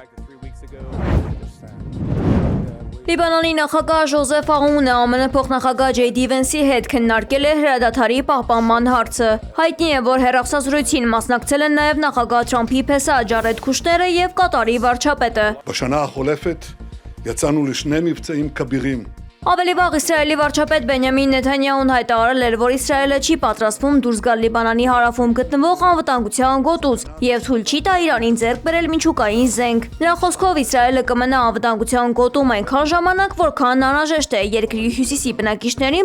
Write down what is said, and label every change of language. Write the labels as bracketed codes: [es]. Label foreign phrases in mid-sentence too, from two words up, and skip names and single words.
[hy] Լիբանանի նախագահ Ժոզեֆ Աունը ԱՄՆ փոխնախագահ Ջեյդի Վենսի հետ քննարկել է հրադադարի պահպանման հարցը։ Հայտնի է, որ հեռախոսազրույցին մասնակցել են նաև նախագահ Թրամփի փեսա Ջարեդ Քուշները եւ Կատարի վարչապետը։ [he] בשנה החולפת יצאנו לשני מבצעים כבירים. [hy] Ավելի վաղ Իսրայելի վարչապետ Բենյամին Նեթանյահուն հայտարարել էր, որ Իսրայելը չի պատրաստվում դուրս գալ Լիբանանի հարավում գտնվող անվտանգության գոտուց եւ թույլ չի տա Իրանին ձեռք բերել միջուկային զենք։ Նրա խոսքով Իսրայելը կմնա անվտանգության գոտում այնքան ժամանակ, որքան անհրաժեշտ է երկրի հյուսիսի բնակիչներին